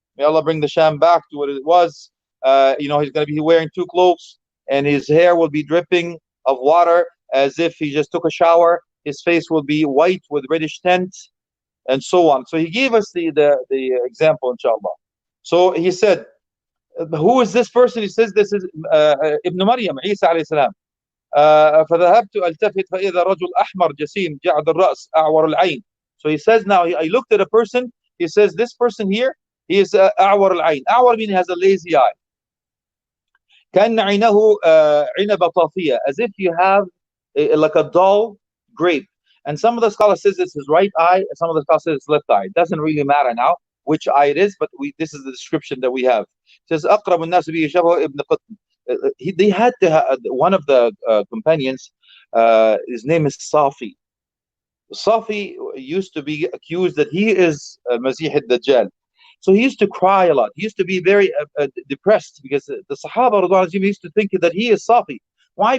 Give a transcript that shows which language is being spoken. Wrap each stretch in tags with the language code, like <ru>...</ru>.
<en>May Allah bring the Sham back to what it was. He's going to be wearing two clothes, and his hair will be dripping of water as if he just took a shower. His face will be white with reddish tint, and so on. So he gave us the example, inshallah. So he said, who is this person? He says this is Ibn Maryam, Isa alayhi salam.</en> <ar>فذهبت التفت فإذا رجل أحمر جسيم جعد الرأس أعور العين.</ar> <en>So he says, now I looked at a person. He says, this person here, he is</en> <ar>أعور العين.</ar> <en>أعور meaning has a lazy eye.</en> <ar>كأن عينه عنب طافية,</ar> <en>as if you have like a dull grape. And some of the scholars says it's his right eye, and some of the scholars says it's left eye. It doesn't really matter now which eye it is, but this is the description that we have. It says</en> <ar>أقرب الناس به شبه ابن قطن.</ar> <en>They had to have, one of the companions, his name is Safi. Safi used to be accused that he is Masih al-Dajjal. So he used to cry a lot. He used to be very depressed because the Sahaba used to think that he is Safi. Why?</en>